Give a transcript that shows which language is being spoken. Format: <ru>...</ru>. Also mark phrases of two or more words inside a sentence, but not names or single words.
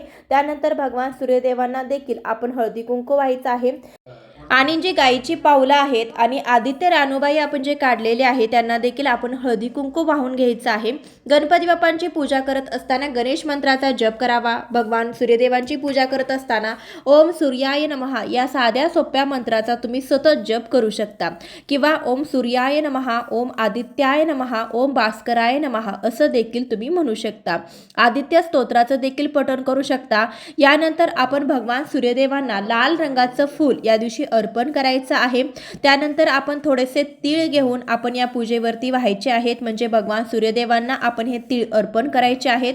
<mr>त्यानंतर भगवान सूर्यदेवांना देखील आपण हळदी कुंकू व्हायचं आहे. आणि जी गायीची पावलं आहेत आणि आदित्य रानूबाई आपण जे काढलेले आहे त्यांना देखील आपण हळदी कुंकू वाहून घ्यायचं आहे. गणपती बाप्पांची पूजा करत असताना गणेश मंत्राचा जप करावा. भगवान सूर्यदेवांची पूजा करत असताना</mr> <sa>ओम सूर्याय नमः</sa> <mr>या साध्या सोप्या मंत्राचा तुम्ही सतत जप करू शकता. किंवा</mr> <sa>ओम सूर्याय नमः, ओम आदित्याय नमः, ओम भास्कराय नमः</sa> <mr>असं देखील तुम्ही म्हणू शकता. आदित्य स्तोत्राचं देखील पठण करू शकता. यानंतर आपण भगवान सूर्यदेवांना लाल रंगाचं फूल या दिवशी अर्पण करायचं आहे. त्यानंतर आपण थोडेसे तीळ घेऊन आपण या पूजेवरती व्हायचे आहेत. म्हणजे भगवान सूर्यदेवांना आपण हे तीळ अर्पण करायचे आहेत.</mr>